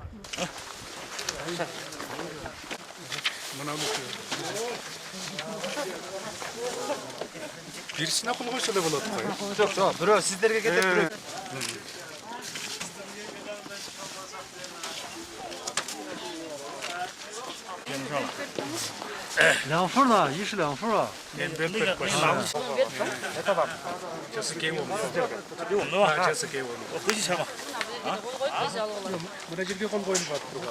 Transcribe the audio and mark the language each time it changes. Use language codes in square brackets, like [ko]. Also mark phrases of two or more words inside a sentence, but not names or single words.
[ky] Бирисине кол койсо эле болот го. Жок, жок, бирөө сиздерге кетип бирөө. [zh] 2 份呢，12份啊。这是给我们的，给我们的吧，这是给我们的。我回去签吧。 [ky] Мына жерге кол коюлуп атат.